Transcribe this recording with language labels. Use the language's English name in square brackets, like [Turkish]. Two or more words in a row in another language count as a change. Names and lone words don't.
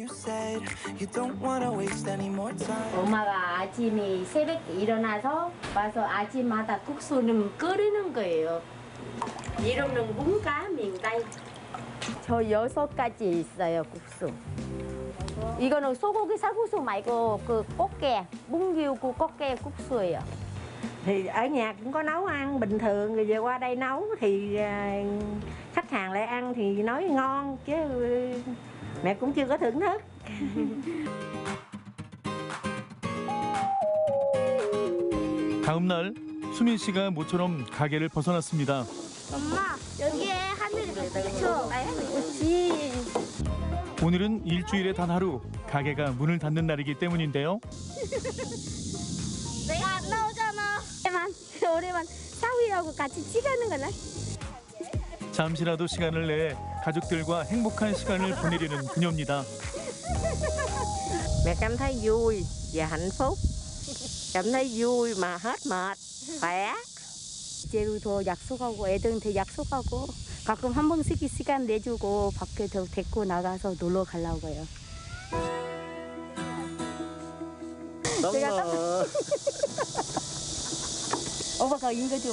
[Korean] 엄마가 아침에 새벽에 일어나서 와서 아침마다 국수는 끓이는 거예요. 이름은 문가 민가이. 저 6가지 있어요, 국수. 이거는 소고기 살국수 말고 그 꽃게, 뭉기우고 꽃게 국수예요. [Vietnamese] Thì ở nhà cũng có nấu ăn bình thường, rồi về qua đây nấu thì khách hàng lại ăn thì nói ngon chứ mẹ cũng chưa có thưởng thức. [Korean] 다음 날 수민 씨가 모처럼 가게를 벗어났습니다. 엄마, 여기에 하늘이 그쵸? 그치. 오늘은 일주일에 단 하루 가게가 문을 닫는 날이기 때문인데요. 내가 안 나오잖아. 우리만 사위하고 같이 찍는 거네. 잠시라도 시간을 내 가족들과 행복한 시간을 보내려는 그녀입니다. [Vietnamese] Mẹ cảm thấy vui và hạnh phúc. Cảm thấy vui mà hết mệt, khỏe. [Korean] 제주도 약속하고 애들한테 약속하고 가끔 한 번씩 시간 내주고 밖에 데리고 나가서 놀러 가려고요. 오빠가 이거 줘.